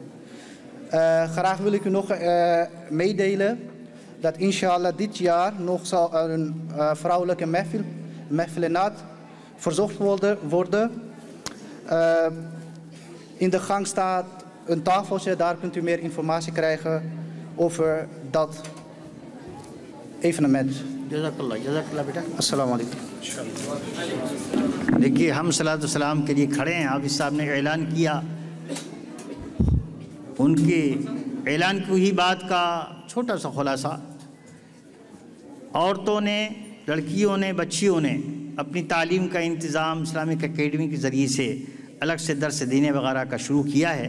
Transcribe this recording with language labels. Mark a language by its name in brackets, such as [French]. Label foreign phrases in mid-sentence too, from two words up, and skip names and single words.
[Dutch] Graag wil ik u nog meedelen dat inshallah dit jaar nog zal een vrouwelijke mehfilenat verzocht worden. In de gang staat een tafeltje, daar kunt u meer informatie krijgen over dat evenement. [Urdu] جزاک اللہ بیٹا. [Arabic] السلام علیکم. [Urdu] دیکھیے ہم صلاۃ والسلام کے لیے کھڑے ہیں. حافظ صاحب نے اعلان کیا, ان کے اعلان کی ہی بات کا چھوٹا سا خلاصہ. عورتوں نے, لڑکیوں نے, بچیوں نے اپنی تعلیم کا انتظام اسلامک اکیڈمی کے ذریعے سے الگ سے درس دینے وغیرہ کا شروع کیا ہے.